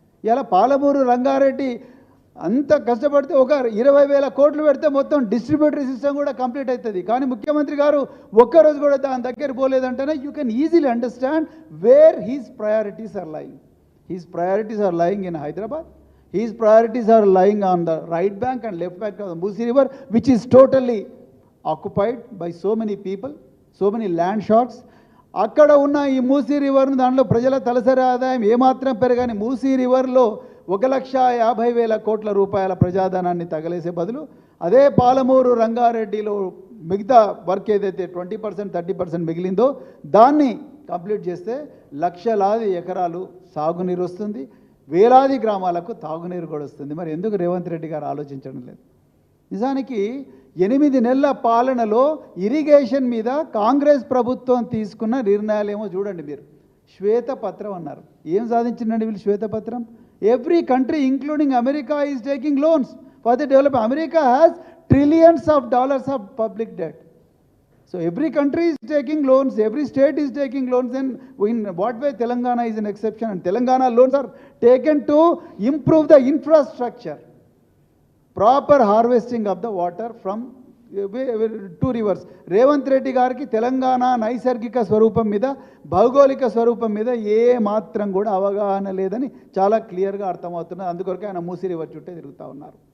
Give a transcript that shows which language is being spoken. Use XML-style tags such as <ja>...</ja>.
<te>ఇలా పాలమూరు రంగారెడ్డి అంత కష్టపడితే ఒక 20,000 కోట్లు పెడితే మొత్తం డిస్ట్రిబ్యూటరీ సిస్టమ్ కూడా కంప్లీట్ అవుతుంది. కానీ ముఖ్యమంత్రి గారు ఒక్కరోజు కూడా దాని దగ్గర పోలేదంటేనే</te> <en>You can easily understand where his priorities are lying. His priorities are lying in Hyderabad. His priorities are lying on the right bank and left bank of the Musi River, which is totally occupied by so many people, so many land sharks.</en> <te>అక్కడ ఉన్న ఈ మూసీ రివర్ను దాంట్లో ప్రజల తలసరి ఆదాయం ఏమాత్రం పెరగని మూసీ రివర్లో 1,50,000 కోట్ల రూపాయల ప్రజాధనాన్ని తగలేసే బదులు అదే పాలమూరు రంగారెడ్డిలో మిగతా వర్క్ ఏదైతే 20% 30% మిగిలిందో దాన్ని కంప్లీట్ చేస్తే లక్షలాది ఎకరాలు సాగునీరు వస్తుంది, వేలాది గ్రామాలకు తాగునీరు కూడా వస్తుంది. మరి ఎందుకు రేవంత్ రెడ్డి గారు ఆలోచించడం లేదు? నిజానికి 8 నెలల పాలనలో ఇరిగేషన్ మీద కాంగ్రెస్ ప్రభుత్వం తీసుకున్న నిర్ణయాలు ఏమో చూడండి మీరు. శ్వేతపత్రం అన్నారు. ఏం సాధించిందండి వీళ్ళు శ్వేతపత్రం?</te> <en>Every country including America is taking loans for the develop. America has trillions of dollars of public debt. So every country is taking loans, every state is taking loans, and in what way Telangana is an exception? And Telangana loans are taken to improve the infrastructure, proper harvesting of the water from two rivers.</en> <te>Revanth Reddy గారికి తెలంగాణ నైసర్గిక స్వరూపం మీద, భౌగోళిక స్వరూపం మీద ఏ మాత్రం కూడా అవగాహన లేదని చాలా క్లియర్గా అర్థమవుతున్నది. అందుకొరకే ఆయన మూసి రివర్ చుట్టే తిరుగుతూ ఉన్నారు.</te>